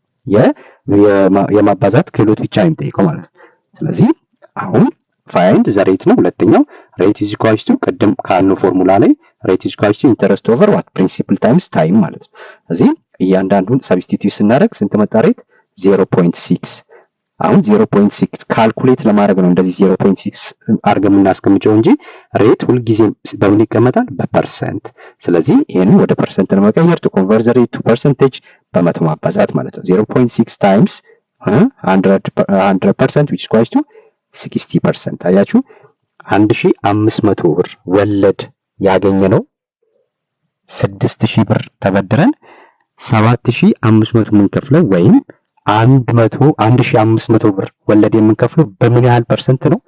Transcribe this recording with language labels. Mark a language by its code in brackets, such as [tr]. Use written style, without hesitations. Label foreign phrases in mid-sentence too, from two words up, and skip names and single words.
[am] የማባዛት ክህሎት ብቻ ነው የሚጠይቀው ማለት ነው። ስለዚህ አሁን [en] find the rate [am] ነው። ሁለተኛው [en] rate is equals to [am] ቅድም ካልነው ፎርሙላ ላይ [en] rate is equals to interest over what principal times time [am] ማለት ነው። ስለዚህ እያንዳንዱን ሰብስቲቲዩት ስናደርግ ስንት መጣ? ሬት 0.6። አሁን 0.6 ካልኩሌት ለማድረግ ነው እንደዚህ 0.6 አድርገን የምናስቀምጨው እንጂ ሬት ሁልጊዜም በምን ይቀመጣል? በፐርሰንት። ስለዚህ ይሄንን ወደ ፐርሰንት ለመቀየር [en] to convert the rate to percentage [am] በመቶ ማባዛት ማለት ነው። [en] 0.6 times 100% which is equals to 60%። [am] አያችሁ 1500 ብር ወለድ ያገኘነው 6000 ብር ተበድረን 7500 የምንከፍለው ወይም 1500 ብር ወለድ የምንከፍለው በምን ያህል ፐርሰንት ነው?